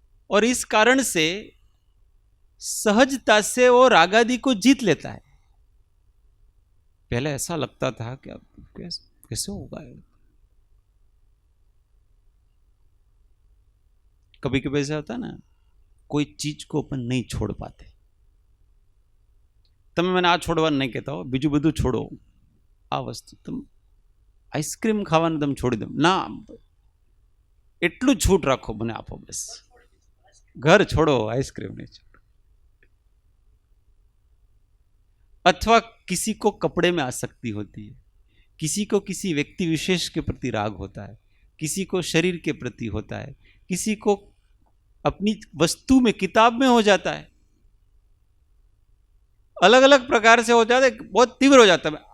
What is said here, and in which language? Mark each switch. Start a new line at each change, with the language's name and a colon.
Hindi: और इस कारण से सहजता से वो राग आदि को जीत लेता है। पहले ऐसा लगता था कि अब कैसे होगा। कभी कभी ऐसा होता है ना, कोई चीज को अपन नहीं छोड़ पाते.
Gujarati: તમે મને આ છોડવાનું નહીં કહેતા હો, બીજું બધું છોડો, આ વસ્તુ તમે આઈસ્ક્રીમ ખાવાનું તમે છોડી દો ના, એટલું છૂટ રાખો, મને આપો બસ.
Hindi: घर छोड़ो, आइसक्रीम नहीं छोड़ो. अथवा किसी को कपड़े में आसक्ति होती है, किसी को किसी व्यक्ति विशेष के प्रति राग होता है, किसी को शरीर के प्रति होता है, किसी को अपनी वस्तु में, किताब में हो जाता है, अलग अलग प्रकार से हो जाता है, बहुत तीव्र हो जाता है.